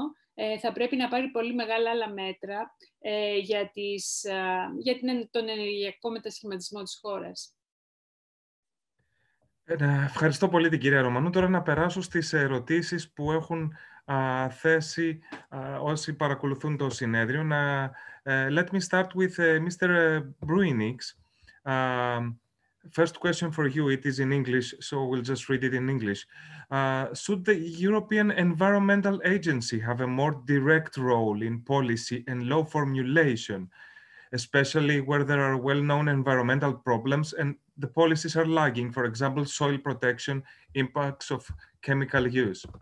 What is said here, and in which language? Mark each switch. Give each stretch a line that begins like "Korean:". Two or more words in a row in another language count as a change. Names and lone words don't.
Greek: Θα πρέπει να πάρει πολύ μεγάλα άλλα μέτρα για τον ενεργειακό μετασχηματισμό της χώρας. Ευχαριστώ πολύ την κυρία Ρωμανού. Τώρα να περάσω στις ερωτήσεις που έχουν θέσει όσοι παρακολουθούν το συνέδριο.
English: Let me start with Mr. Bruinix. First question for you, it is in English, so we'll just read it in English. Should the European Environmental Agency have a more direct role in policy and law formulation, especially where there are well-known environmental problems and the policies are lagging, for example, soil protection, impacts of chemical use?